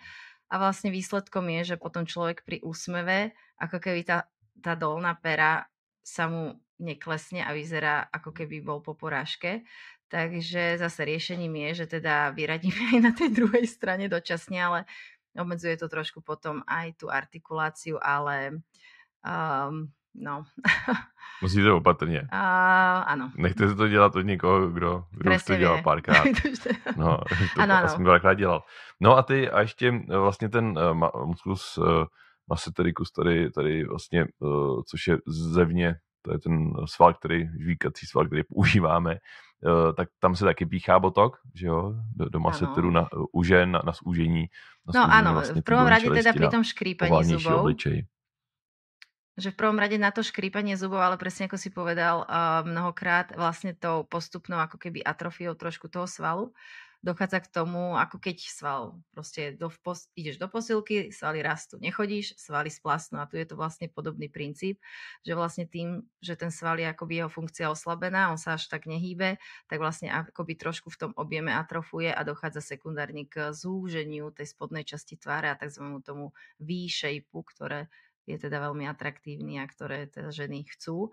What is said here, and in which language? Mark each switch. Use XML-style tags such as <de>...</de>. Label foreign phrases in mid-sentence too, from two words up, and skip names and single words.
<sk>A vlastne výsledkom je, že potom človek pri úsmeve, ako keby tá dolná pera sa mu neklesne a vyzerá, ako keby bol po porážke. Takže zase riešením je, že teda vyradíme aj na tej druhej strane dočasne, ale obmedzuje to trošku potom aj tú artikuláciu, ale no.</sk> <cs>Musíte opatrně. Ano. Nechte se to dělat od někoho, kdo už to dělal párkrát. No, to ano. jsem dvakrát dělal. No a ještě vlastně ten</cs> <la>musculus massetericus</la> <cs>tady vlastně, což je zevně, to je ten sval, žvíkací sval, který používáme, tak tam se taky píchá botok, že jo, do maseteru u žen na zúžení.</cs> <sk>No áno, vlastně v prvom rade teda pri tom škrípaní zubov.</sk> <cs>Obličej.</cs> <sk>Že v prvom rade na to škrípanie zubov, ale presne ako si povedal mnohokrát, vlastne tou postupnou ako keby atrofiou trošku toho svalu, dochádza k tomu, ako keď sval proste ideš do posilky, svaly rastú, nechodíš, svaly splasnú a tu je to vlastne podobný princíp, že vlastne tým, že ten sval je akoby jeho funkcia oslabená, on sa až tak nehýbe, tak vlastne akoby trošku v tom objeme atrofuje a dochádza sekundárne k zúženiu tej spodnej časti tváre a takzvanému tomu V-shapeu, ktoré je teda veľmi atraktívny a ktoré teda ženy chcú.</sk>